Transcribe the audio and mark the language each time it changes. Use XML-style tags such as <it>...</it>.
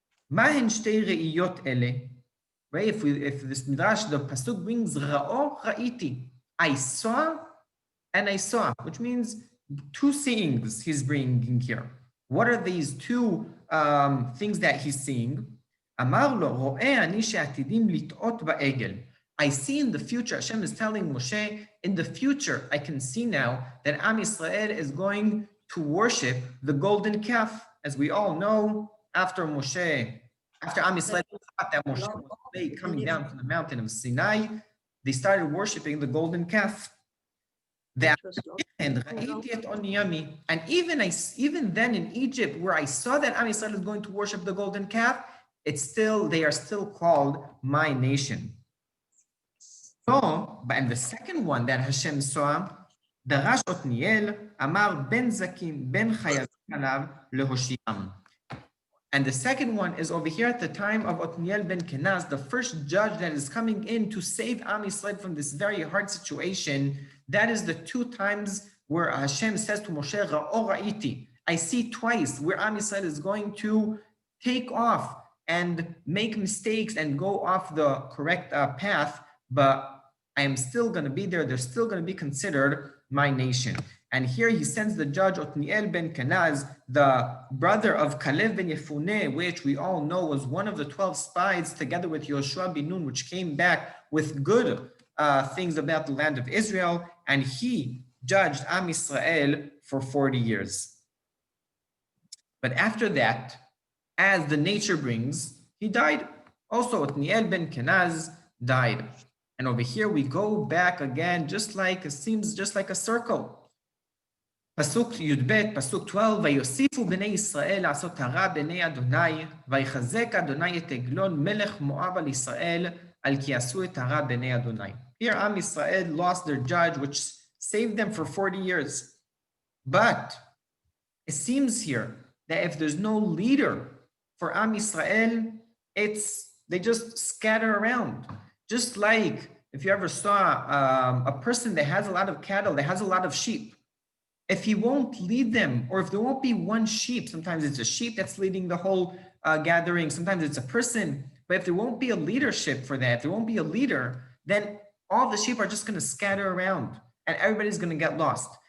<he>מה הן שתי ראיות אלה?</he> <en>Right? If this midrash, the pasuk brings</en> <he>ראו ראיתי.</he> <en>I saw and I saw, which means two sayings he's bringing here. What are these two things that he's seeing?</en> <he>אמר לו, רואה אני שעתידים לטעות בעגל.</he> <en>I see in the future, Hashem is telling Moshe, in the future, I can see now that Am Yisrael is going to worship the golden calf. As we all know, after Am Yisrael thought that Moshe was coming down from the mountain of Sinai, they started worshiping the golden calf. And even then in Egypt, where I saw that Am Yisrael is going to worship the golden calf, they are still called my nation. So, and the second one that Hashem saw,</en> <he>דרש עתניאל, אמר בן זקים, בן חייבים עליו להושיעם.</he> <en>And the second one is over here at the time of Otniel ben Kenaz, the first judge that is coming in to save Am Yisrael from this very hard situation. That is the two times where Hashem says to Moshe, Ra'o ra'iti. I see twice where Am Yisrael is going to take off and make mistakes and go off the correct path, but I am still going to be there. They're still going to be considered my nation. And here he sends the judge Otniel ben Kenaz, the brother of Kalev ben Yefuneh, which we all know was one of the 12 spies, together with Yoshua bin Nun, which came back with good things about the land of Israel, and he judged Am Yisrael for 40 years. But after that, as the nature brings, he died. Also, Otniel ben Kenaz died. And over here we go back again, it seems just like a circle.</en> <he>פסוק י"ב, פסוק 12, ויוסיפו בני ישראל לעשות הרע בעיני אדוני, ויחזק אדוני את עגלון מלך מואב על ישראל, על כי עשו את הרע בעיני אדוני.</he> <en>Here Am Yisrael lost their judge, which saved them for 40 years. But it seems here that if there's no leader for Am Yisrael, they just scatter around. Just like if you ever saw a person that has a lot of cattle, that has a lot of sheep, if he won't lead them, or if there won't be one sheep, sometimes it's a sheep that's leading the whole gathering, sometimes it's a person, but if there won't be a leadership for that, if there won't be a leader, then all the sheep are just going to scatter around and everybody's going to get lost.</en>